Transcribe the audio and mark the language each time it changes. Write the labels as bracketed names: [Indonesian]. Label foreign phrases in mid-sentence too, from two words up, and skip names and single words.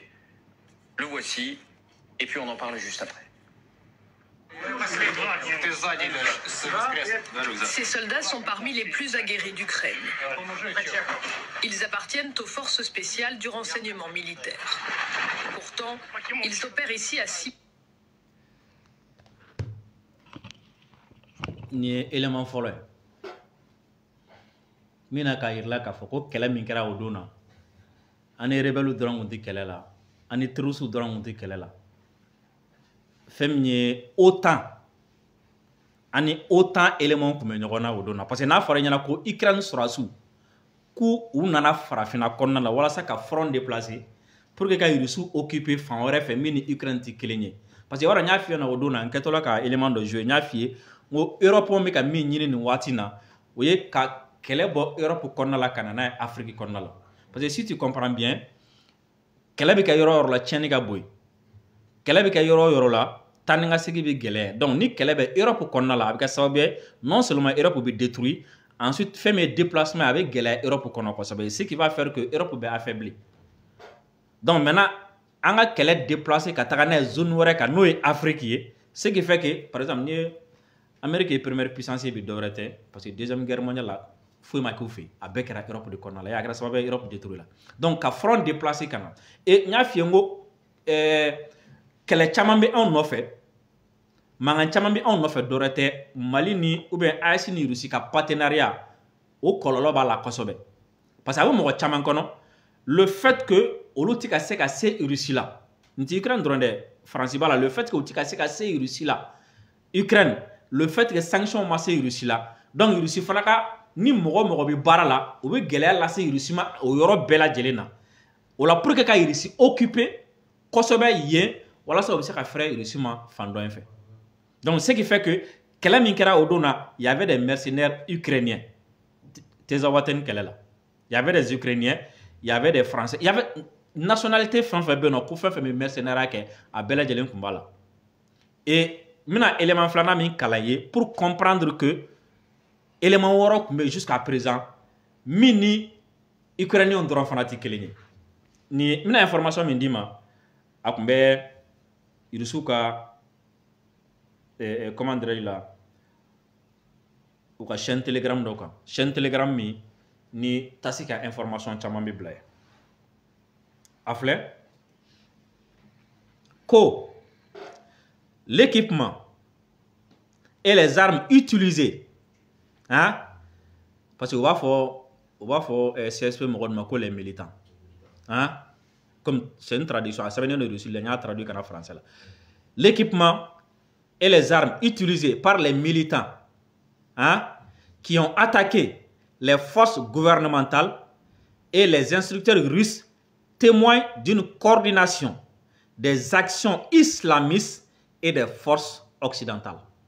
[French] Le voici, et puis on en parle juste après. Ces soldats sont parmi les plus aguerris d'Ukraine. Ils appartiennent aux forces spéciales du renseignement militaire. Pourtant, ils opèrent ici à 6... [Bambara] Ni élément fɔlɔ ye min na k'a yirala k'a fɔ ko kɛlɛ min kɛra o don na ani rebelle dɔrɔn tun tɛ kɛlɛ la ani terroriste dɔrɔn tun tɛ kɛlɛ la fɛn min ye OTAN ani OTAN élément tun bɛ ɲɔgɔn na o don na [French] parce que [Bambara] n'a fɔra ɲɛna ko Ukraine sɔrɔdasiw k'u nana farafinna kɔnɔna la walasa ka [French] front déplacer pour que [Bambara] ka Rusiw occuper fan wɛrɛ fɛ min ni Ukraine tɛ kelen ye [French] parce que [Bambara] yɔrɔ n y'a f'i ɲɛna o don na n kɛtɔla ka élément dɔ jouer n y'a f'i ye ngo Europe bɛ ka min ɲini nin waati na o ye ka kɛlɛ bɔ Europe kɔnɔna la ka na n'a ye Afrique kɔnɔna la [French] parce que si tu comprends bien [Bambara] kɛlɛ bɛ kɛ yɔrɔ o yɔrɔ la tiɲɛni ka bon yen kɛlɛ bɛ kɛ yɔrɔ o yɔrɔ la taa ni ka segin bɛ gɛlɛya donc ni kɛlɛ bɛ Europe kɔnɔna la a bɛ kɛ sababu ye [French] non seulement [Bambara] Europe bɛ détruit ensuite fɛn min ye déplacement a bɛ gɛlɛya Europe kɔnɔ kosɛbɛ [French] ce qui va faire que [Bambara] Europe bɛ affaibli [French] donc maintenant [Bambara] an ka kɛlɛ déplacer ka taga n'a ye zone wɛrɛ kan n'o ye Afrique ye [French] ce qui fait que par exemple [Bambara] ni ye Amérique ye [French] première puissance [Bambara] bɛ dɔwɛrɛ tɛ [French] parce que deuxième guerre mondiale [Bambara] la foyi ma k'u fɛ a bɛɛ kɛra Europe de kɔnɔna la a kɛra sababu ye Europe détruit la donc ka front déplacer ka na et n y'a f'i ye n ko kɛlɛ caman bɛ anw nɔfɛ mankan caman bɛ anw nɔfɛ dɔwɛrɛ tɛ Mali ni [French] ou bien [Bambara] AES ni Russie ka partenariat o kɔlɔlɔ b'a la kosɛbɛ parce que a bɛ mɔgɔ caman kɔnɔ [French] le fait que [Bambara] olu tɛ ka se ka se Russie la n tɛ Ukraine dɔrɔn dɛ Faransi b'a la [French] le fait que [Bambara] olu tɛ ka se ka se Russie la Ukraine [French] le fait que [Bambara] sanction ma se Russie là donc Russie fana ka ni mɔgɔ bi baara la o bɛ gɛlɛya lase Russie ma o yɔrɔ bɛɛ lajɛlen na o la [French] pour que [Bambara] ka Russie occuper kosɛbɛ yen walasa o bɛ se ka fɛrɛ Russie ma fan dɔ in fɛ [French] donc ce qui fait que [Bambara] kɛlɛ min kɛra o don na [French] il y avait des mercenaires ukrainiens [Bambara] Tezawaten kɛlɛ la [French] il y avait des Ukrainiens il y avait des Français il y avait nationalité [Bambara] fɛn fɛn bɛ yen nɔ ko fɛn fɛn bɛ mercenaire kɛ a bɛɛ lajɛlen tun b'a la et mina élément filanan min kalan ye [French] pour comprendre que [Bambara] élément wɔɔrɔ tun bɛ [French] jusqu'à présent [Bambara] min ni Ukrainiens dɔrɔn fana tɛ kelen ye ni mina information min d'i ma a tun bɛ Rusiw ka [French] comment dirais-je là [Bambara] u ka chaîne Telegram dɔ kan chaîne Telegram min ni tasi ka information caman bɛ bila ye a filɛ ko [French] l'équipement et les armes utilisées hein parce que on va faire CSP [Bambara] mɔgɔ ma ko [French] les militants hein comme c'est une traduction à [Bambara] sɛbɛnnen de [French] Russie la n y'a traduit en français là l'équipement et les armes utilisées par les militants hein, qui ont attaqué les forces gouvernementales et les instructeurs russes témoignent d'une coordination des actions islamistes et des forces occidentales.